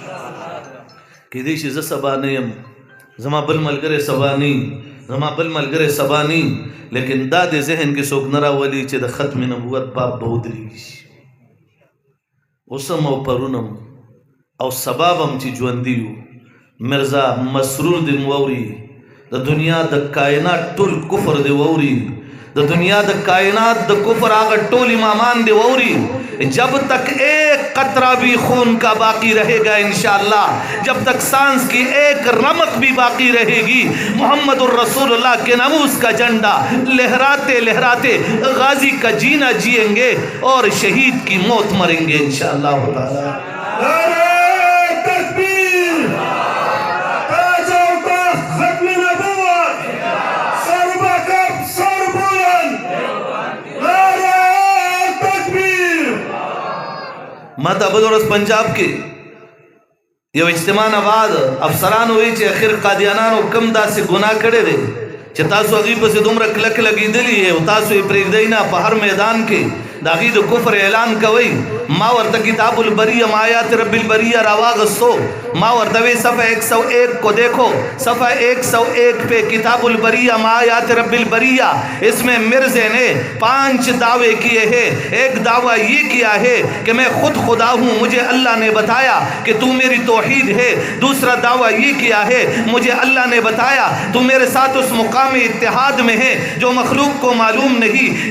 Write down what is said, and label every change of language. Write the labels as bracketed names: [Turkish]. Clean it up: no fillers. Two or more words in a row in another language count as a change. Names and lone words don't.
[Pashto] کېدای شي زه سبا نه یم، زما بل ملګری سبا نه، زما بل ملګری سبا نه، لیکن دا د ذهن کې څوک نه راولي چې د ختم نبوت باب به ودرېږي شي. اوسم او پرونم او سبا به هم چې ژوندي یو، مرزا مسرور دې واوري، د دنیا د کائنات ټول کفر دې واوري، د دنیا د کائنات د کفر هغه ټول امامان دې واوري. [Urdu] جب تک ایک قطرہ بھی خون کا باقی رہے گا انشاءاللہ، جب تک سانس کی ایک رمق بھی باقی رہے گی، محمد الرسول اللہ کے ناموس کا جھنڈا لہراتے لہراتے غازی کا جینا جئیں گے اور شہید کی موت مریں گے انشاءاللہ تعالی. [Pashto] ما ته بل ورځ پنجاب کې یو اجتماع نه بعد افسرانو وایي چې اخر قادیانانو کم داسې ګناه کړی دی چې تاسو هغوی پسې دومره کلک لګېدلي یې، او تاسو یې پرېږدئ نه، په هر میدان کې د هغوی د کفر اعلان کوئ. ما ورته کتاب البریہ آیات رب البریہ راواغستو، ما ورته وی [Urdu] صفحہ 101 کو دیکھو، صفحہ 101 پہ کتاب البریہ آیات رب البریہ، اس میں مرزے نے 5 دعوے کیے ہیں. ایک دعویٰ یہ کیا ہے کہ میں خود خدا ہوں، مجھے اللہ نے بتایا کہ تو میری توحید ہے. دوسرا دعویٰ یہ کیا ہے مجھے اللہ نے بتایا تو میرے ساتھ اس مقام اتحاد میں ہے جو مخلوق کو معلوم نہیں.